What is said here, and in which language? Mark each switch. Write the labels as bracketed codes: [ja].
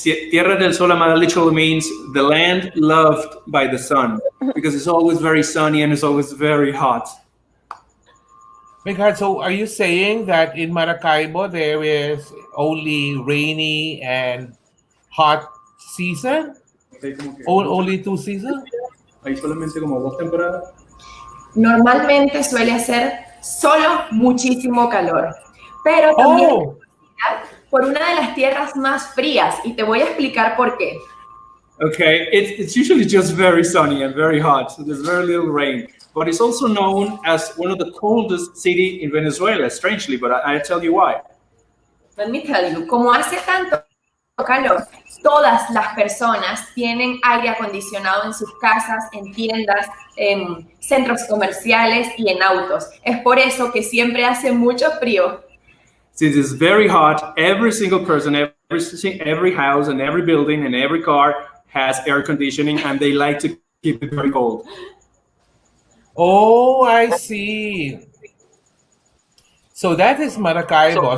[en] Tierra del Sol Amada literally means the land loved by the sun, because it's always very sunny and it's always very hot. Because, so are you saying that in Maracaibo there is only rainy and hot season? Only 2 seasons? [es] Hay solamente como 2 temporadas. Normalmente suele hacer solo muchísimo calor, pero también Oh, por una de las tierras más frías, y te voy a explicar por qué. [en] Okay, it's usually just very sunny and very hot, so there's very little rain. But it's also known as one of the coldest city in Venezuela, strangely, but I'll tell you why. Let me tell you, [es] como hace tanto calor, todas las personas tienen aire acondicionado en sus casas, en tiendas, en centros comerciales y en autos. Es por eso que siempre hace mucho frío. [en] Since it's very hot, every single person, every house and every building and every car has air conditioning, and they like to keep it very cold. oh, I see. So that is Maracaibo.